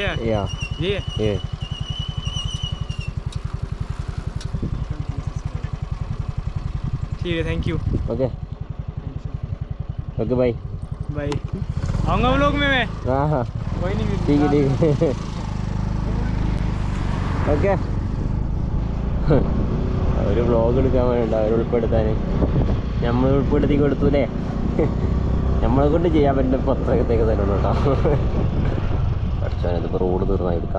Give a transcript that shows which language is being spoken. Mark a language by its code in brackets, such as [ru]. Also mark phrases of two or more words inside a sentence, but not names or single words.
[hi] या ये ठीक है. [en] thank you. okay okay bye [hi] बाय. आऊँगा व्लॉग में मैं. हाँ हाँ कोई नहीं. ठीक है ठीक है. [ml] ഓക്കെ. ഒരു വ്ളോഗ് എടുക്കാൻ വേണ്ട അവർ ഉൾപ്പെടുത്താൻ നമ്മൾ ഉൾപ്പെടുത്തി കൊടുത്തൂലേ. നമ്മളെ കൊണ്ട് ചെയ്യാൻ പറ്റുന്ന പത്രത്തേക്ക് തരണം കേട്ടോ. പഠിച്ചാൽ ഇതിപ്പോൾ റോഡ് തീർന്നാൽ എടുക്കാം.